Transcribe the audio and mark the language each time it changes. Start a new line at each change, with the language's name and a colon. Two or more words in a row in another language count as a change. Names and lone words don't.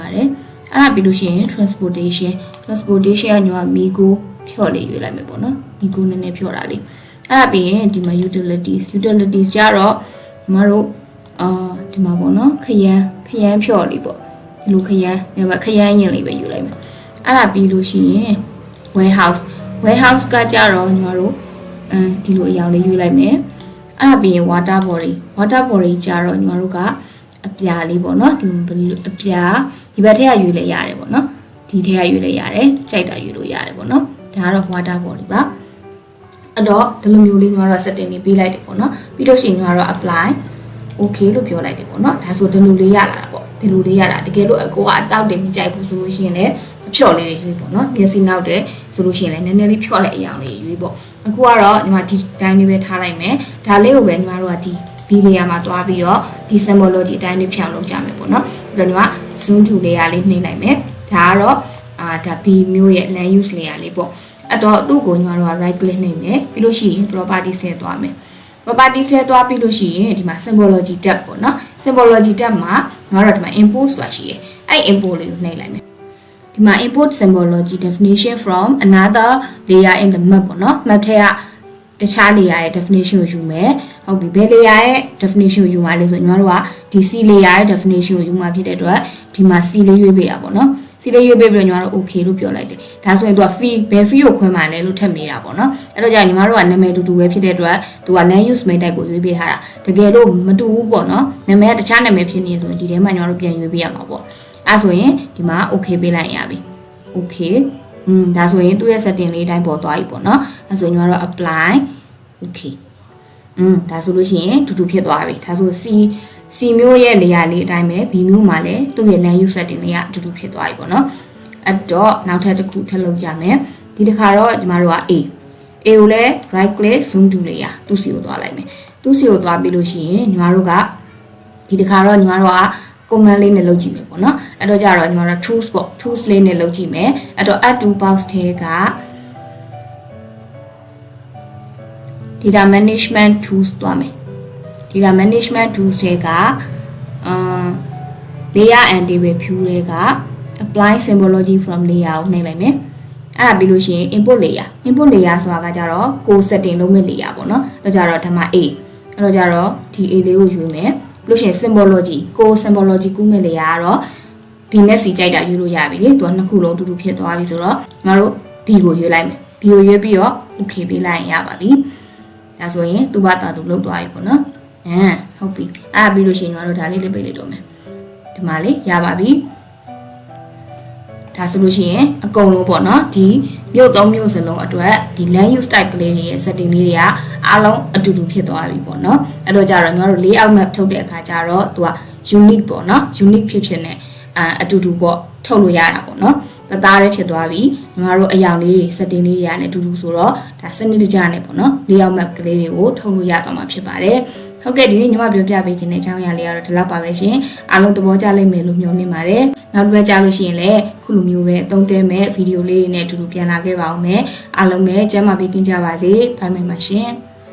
Burmese: ပါတယ်အဲ့ဒါပြီးလို့ရှိရင် transportation ကညီမမီကိုဖြော့လေးရွေးလိုက်မယ်ပေါ့နော်မီကိုနည်းနည်းဖြော့တာလေးအဲ့ဒါပြီးရင်ဒီမှာ utilities ကြတော့ညီမတို့ဒီမှာပေါ့နော်ခရမ်းဖြော့လေးပေါ့ဒီလိုခရမ်းရင်လေးပဲယူလိုက်မယ်အဲ့ဒါပြီးလို့ရှိရင် warehouse ကကြတော့ညီမတို့ဒီလိုအရောင်လေးယူလိုက်မယ်အဲ့ဒါပြီးရင်
English: water body
Burmese: ကြတော့ညီမတို့ကအပြာလေးပေါ့နော်ဒီအပြာဒီဘက်ထက်ကယူလဲရတယ်ပေါ့နော်ဒီထက်ကယူလဲရတယ်ကြိုက်တာယူလို့ရတယ်ပေါ့နော်ဒါကတော့
English: water body
Burmese: ပါအဲ့တော့ဒီလိုမျိုးလေးညီမတို့ setting လေးပေးလိုက်တယ်ပေါ့နော်ပြီးတော့ရှင်ညီမတို့
English: apply okay
Burmese: လို့ပြောလိုက်တယ်ပေါ့နော်ဒါဆိုဒီလိုလေးရလာတာပေါ့ဒီလိုလေးရတာတကယ်လို့အကိုကအတောက်တယ်မကြိုက်ဘူးဆိုလို့ရှိရင်လည်းဖြော့လေးတွေရွေးပေါ့နော်မျက်စိနောက်တယ်ဆိုလို့ရှိရင်လည်းနည်းနည်းလေးဖြော့လိုက်အရောင်လေးရွေးပေါ့အခုကတော့ညီမဒီတိုင်းလေးပဲထားလိုက်မယ်ဒါ လေးကိုပဲညီမတို့ကဒီ B layer မှာတွားပြီးတော့ဒီ symbology အတိုင်းလေးဖြောင်းလုပ်ကြမယ်ပေါ့နော်ပြီးတော့ညီမ
English: zoom to layer
Burmese: လေးနှိမ့်လိုက်မယ်ဒါကတော့ဒါ B မျိုးရဲ့
English: land use layer
Burmese: လေးပေါ့အဲ့တော့သူ့ကိုညီမတို့က
English: right click
Burmese: နှိမ့်မယ်ပြီးလို့ရှိရင် properties ထဲသွားမယ် properties ထဲသွားပြီးလို့ရှိရင်ဒီမှာ
English: symbology tab
Burmese: ပေါ့နော်
English: symbology tab
Burmese: မှာညီမတို့ဒီမှာ import ဆိုတာရှိတယ်အဲ့ import လေးကိုနှိမ့်လိုက်မယ်ဒီမှာ
English: import symbology definition from another layer in the map
Burmese: ပေါ့နော် map ထဲကတခြား layer ရဲ့ definition ကိုယူမယ်ဟုတ်ပြီဘယ် layer ရဲ့ definition ကိုယူမှာလဲဆိုညီမတို့ကဒီ C layer ရဲ့ definition ကိုယူမှာဖြစ်တဲ့အတွက်ဒီမှာ C လေးရွေးပေးတာပေါ့နော် C လေး ရွေးပေးပြီးတော့ညီမတို့ okay လို့ပြောလိုက်တယ်ဒါဆိုရင်သူက fee ဘယ် fee ကိုခွဲမှာလဲလို့ထပ်မေးတာပေါ့နော်အဲ့တော့ကြာညီမတို့ကနာမည်တူတူပဲဖြစ်တဲ့အတွက်သူက
English: land use method
Burmese: ကိုရွေးပေးထားတာတကယ်လို့မတူဘူးပေါ့နော်နာမည်ကတခြားနာမည်ဖြစ်နေဆိုရင်ဒီထဲမှာညီမတို့ပြန်ရွေးပေးရမှာပေါ့အဲ့ဆိုရင်ဒီမှာ okay ပေးလိုက်ရပြီ okay ဒါဆိုရင်သူ့ရဲ့ setting လေးအတိုင်းပေါ်သွားပြီပေါ့နော်အဲ့ဆိုရင်ညီမတို့
English: apply okay
Burmese: ဒါဆိုလို့ရှိရင်တူတူဖြစ်သွားပြီဒါဆို C မျိုးရဲ့ layer လေးအတိုင်းပဲ B မျိုးမှာလည်းသူ့ရဲ့
English: land use setting
Burmese: လေးကအတူတူဖြစ်သွားပြီပေါ့နော်အဲ့ တော့နောက်ထပ်တစ်ခုထပ်လုပ်ကြမယ်ဒီတစ်ခါတော့ညီမတို့က A ကိုလည်း
English: right click zoom to layer
Burmese: သူ့စီကိုသွားလိုက်မယ်သူ့စီကိုသွားပြီးလို့ရှိရင်ညီမတို့ကဒီတစ်ခါတော့ညီမတို့က command လေးနဲ့လုပ်ကြည့်မယ်ပေါ့နော်အဲ့တော့ကြတော့ညီမတို့ tools ပေါ့ tools လေးနဲ့လုပ်ကြည့်မယ်အဲ့တော့
English: add to box
Burmese: ထဲက
English: data management tools
Burmese: သွားမယ်
English: data management tools
Burmese: တွေက
English: layer and table view
Burmese: တွေက
English: apply symbology from layer
Burmese: ကိုနှိပ်လိုက်မယ်အဲ့ဒါပြီးလို့ရှိရင်
English: input layer
Burmese: ဆိုတာကကြတော့
English: code setting
Burmese: လုပ်မဲ့ layer ပေါ့နော်အဲ့တော့ကြတော့ဒီမှာ A အဲ့တော့ကြတော့ဒီ A လေးကိုယူမယ်ပြီးလို့ရှိရင်
English: symbology code symbology
Burmese: ကူးမဲ့ layer ကတော့ B နဲ့ C ကြိုက်တာယူလို့ရပြီလေသူက နှစ်ခုလုံးအတူတူဖြစ်သွားပြီဆိုတော့ညီမတို့ B ကိုရွေးလိုက်မယ် B ကိုရွေးပြီးတော့ okay ပေးလိုက်ရင်ရပါပြီဒါဆိုရင်သူ့ဘာသာသူလုပ်သွားပြီပေါ့နော်ဟုတ်ပြီအဲ့ပြီးလို့ရှိရင်ကျွန်တော်တို့ဒါလေးလေးပေးလိုက်တော့မယ်ဒီ မှာလေးရပါပြီဒါဆိုလို့ရှိရင်အကုန်လုံးပေါ့နော်ဒီမြို့သုံးမြို့စလုံးအတွက်ဒီ
English: land use type
Burmese: ကလေးတွေရဲ့ setting လေးတွေကအားလုံးအ တူတူဖြစ်သွားပြီပေါ့နော်အဲ့တော့ကြတော့ကျွန်တော်တို့
English: layout map
Burmese: ထုတ်တဲ့အခါကျတော့သူက unique ပေါ့နော် unique ဖြစ်နေအတူတူပေါ့ထုတ်လို့ရတာပေါ့နော်တသားလေးဖြစ်သွားပြီညီမတို့အယောင်လေးတွေ setting လေးတွေနဲ့အတူတူဆိုတော့ဒါစနစ်တကျနဲ့ပေါ့နော်
English: layout map
Burmese: ကလေးတွေကိုထုတ်လို့ရသွားမှာဖြစ်ပါတယ်ဟုတ်ကဲ့ဒီနေ့ညီမပြောပြပေးခြင်းတဲ့အကြောင်းအရာလေးကတော့ဒီလောက်ပါပဲရှင်အားလုံးသဘောကျလိမ့်မယ်လို့မျှော်လင့်ပါတယ်နောက်တစ်ပတ်ကြာလို့ရှိရင်လည်းခုလိုမျိုးပဲအသုံးတဲမဲ့ဗီဒီယိုလေးတွေနဲ့အတူတူပြန်လာခဲ့ပါဦးမယ်အားလုံးပဲကျန်းမာပေးကင်းကြပါစေဘိုင်မိုင်ပါရှင်